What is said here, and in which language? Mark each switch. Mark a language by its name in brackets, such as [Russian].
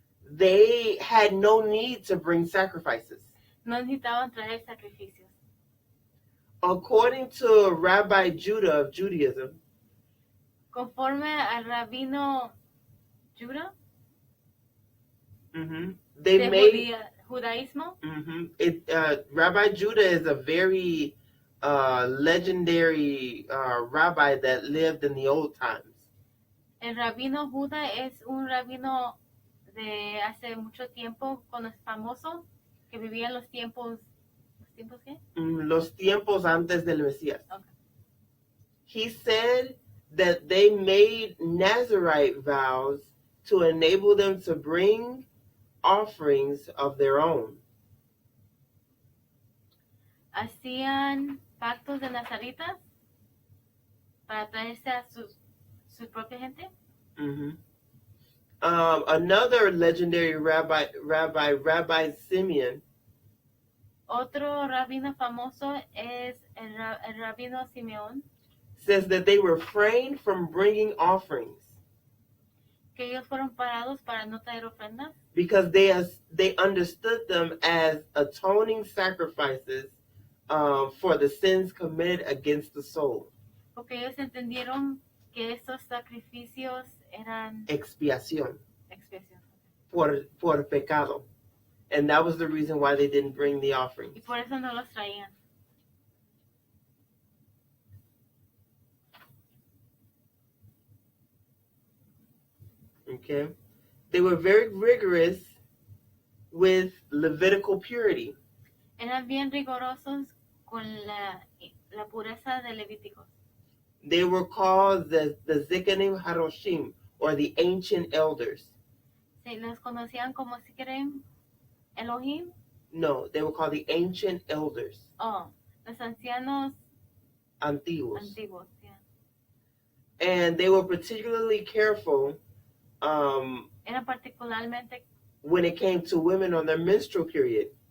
[English] they had no need to bring sacrifices. [Spanish] No necesitaban traer sacrificios. [English] According to Rabbi Judah of Judaism, [Spanish] Conforme al rabino Judah [English] they [Spanish] de [English] made [Spanish] judaísmo, [English] Rabbi Judah is a very legendary rabbi that lived in the old times. [Spanish] el rabino Judah es un rabino de hace mucho tiempo, famoso, que vivía en los tiempos qué? Los tiempos antes del Mesías. [English] Okay. He said that they made Nazirite vows to enable them to bring offerings of their own. [Spanish] Hacían pactos de nazaritas para traerse a su propia gente. Mm-hmm. [English] Another legendary Rabbi Simeon, [Spanish] Otro rabino famoso es el rabino Simeón, [English] says that they refrained from bringing offerings [Spanish] que ellos fueron parados para no traer ofrendas, [English] because they understood them as atoning sacrifices for the sins committed against the soul. [Spanish] porque ellos entendieron que estos sacrificios eran Expiación expiación. por pecado. [English] And that was the reason why they didn't bring the offerings. [Spanish] Y por eso no los traían. [English] Okay? They were very rigorous with Levitical purity. [Spanish] Eran bien rigurosos con la pureza de Levíticos. [English] They were called the Zikanim Haroshim, or the ancient elders. [Spanish] Se los conocían como si quieren Elohim. [English] No, they were called the ancient elders. [Spanish] Oh, los ancianos Antiguos. antiguos. Yeah. [English] And they were particularly careful [Spanish] Eran particularmente [English] when it came to women on their menstrual period.